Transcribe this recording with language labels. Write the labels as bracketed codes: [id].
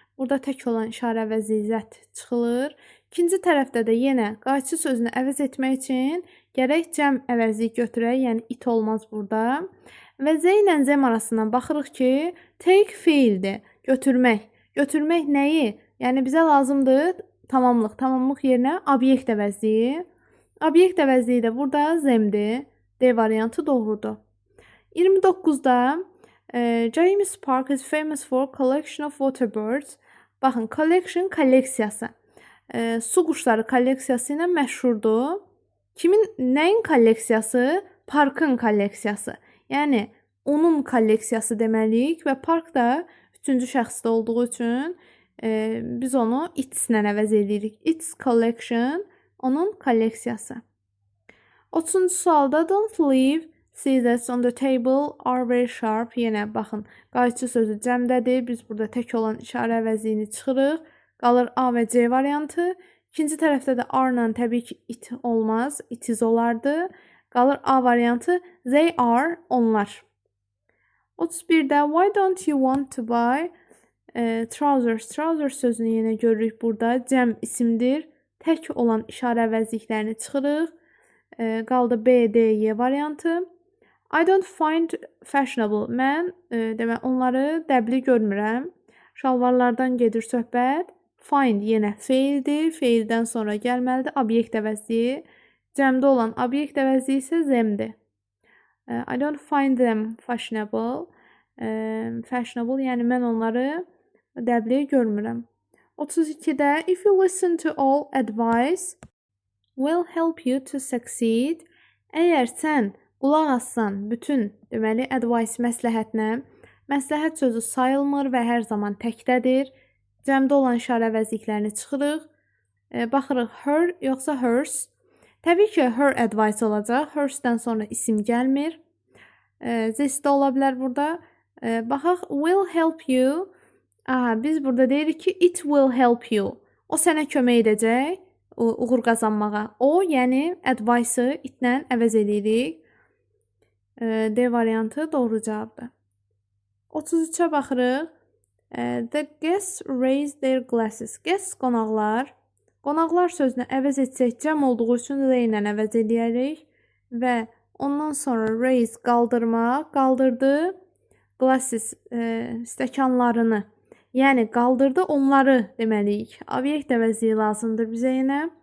[az] Burada tək olan işarə əvəzi zət çıxılır. İkinci tərəfdə də yenə qayçı sözünü əvəz etmək üçün gərək cəm əvəzlik götürək, yəni it olmaz burada. Və z ilə zəm arasından baxırıq ki, take feildir, götürmək. Götürmək nəyi? Yəni bizə lazımdır tamamlıq. Tamamlıq yerinə obyekt əvəzliyi. Obyekt əvəzliyi də burada zemdir. D variantı doğrudur. 29-da [en] James Park is famous for collection of water birds. [az] Baxın, collection kolleksiyası. Su quşları kolleksiyası ilə məşhurdur. Nəyin kolleksiyası? Parkın kolleksiyası. Yəni onun kolleksiyası deməliyik və park da üçüncü şəxsdə olduğu üçün biz onu its-lə əvəz edirik. Its collection, onun kolleksiyası. 30-cu sualda [en] don't leave scissors on the table are very sharp. [az] Yenə baxın, qayçı sözü cəmdədir. Biz burada tək olan işarə əvəzliyini çıxırıq. Qalır A və C variantı. İkinci tərəfdə də are-la təbii ki it olmaz. [en] It is [az] olardı. Qalır A variantı. [en] They are, [az] onlar. 31-də [en] why don't you want to buy trousers? [az] Trousers sözünü yenə görürük burada. Cəm isimdir. Tək olan işarə əvəzliklərini çıxırıq. Qaldı B, D, Y variantı. [en] I don't find fashionable. [az] Mən onları dəbli görmürəm. Şalvarlardan gedir söhbət. Find yenə feildir. Feildən sonra gəlməlidir. Obyekt əvəzliyi. Cəmdə olan obyekt əvəzliyi isə zemdir. [en] I don't find them fashionable. [az] Fashionable, yəni mən onları dəbli görmürəm. 32-də [en] if you listen to all advice will help you to succeed. [az] Əgər sən qulaq assan bütün, deməli, advice məsləhətinə, məsləhət sözü sayılmır və hər zaman təkdədir. Cəmdə olan işarə əvəzliklərini çıxırıq. Baxırıq her yoxsa hers. Təbii ki, her advice olacaq. Hersdən sonra isim gəlmir. This də ola bilər burada. Baxaq, will help you. Biz burada deyirik ki, [en] it will help you. [az] O sənə kömək edəcək uğur qazanmağa. O, yəni advice-ı itlə əvəz edirik. D variantı doğru cavabdır. 33-ə baxırıq. [en] The guests raise their glasses. [az] Guests qonaqlar. Qonaqlar sözünü əvəz etsək cəm olduğu üçün they ilə əvəz edərik və ondan sonra raise qaldırmaq, qaldırdı glasses stəkanlarını. Yəni qaldırdı onları deməliyik. Obyekt əvəzliyi lazımdır bizə yenə.